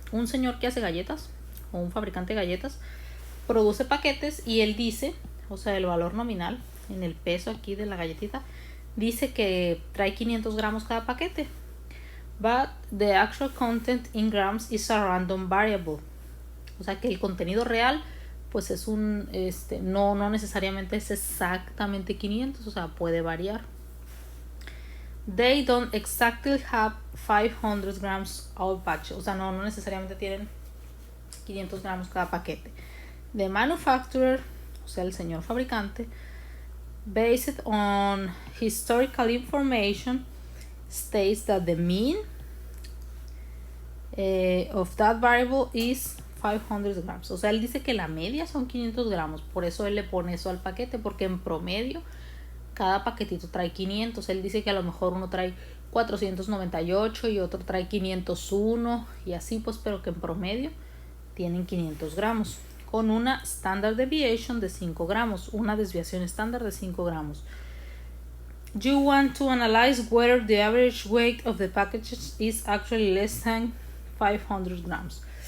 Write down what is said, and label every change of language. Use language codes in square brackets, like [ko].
[es] Un señor que hace galletas o un fabricante de galletas produce paquetes y él dice, o sea, el valor nominal en el peso aquí de la galletita dice que trae 500 gramos cada paquete. [en] But the actual content in grams is a random variable. [es] O sea que el contenido real pues es un no necesariamente es exactamente 500, o sea, puede variar. [en] They don't exactly have 500 grams all package. [es] O sea, no necesariamente tienen 500 gramos cada paquete. [en] The manufacturer, [es] o sea, el señor fabricante, [en] based on historical information, states that the mean of that variable is 500 grams. [es] O sea, él dice que la media son 500 gramos. Por eso él le pone eso al paquete, porque en promedio cada paquetito trae 500. Él dice que a lo mejor uno trae 498 y otro trae 501 y así pues, pero que en promedio tienen 500 gramos con una standard deviation de 5 gramos, una desviación estándar de 5 gramos. [en] You want to analyze whether the average weight of the packages is actually less than 500 grams.